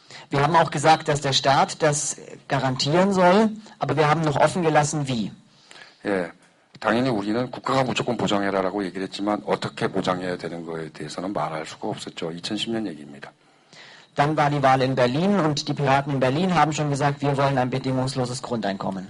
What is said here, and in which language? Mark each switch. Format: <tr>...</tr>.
<de>Wir haben auch gesagt, dass der Staat das garantieren soll, aber wir haben noch offen gelassen, wie.</de> <ko>예, 당연히 우리는 국가가 무조건 보장해라라고 얘기를 했지만 어떻게 보장해야 되는 거에 대해서는 말할 수가 없었죠. 2010년 얘기입니다.</ko> <de>Dann war die Wahl in Berlin und die Piraten in Berlin haben schon gesagt, wir wollen ein bedingungsloses Grundeinkommen.</de>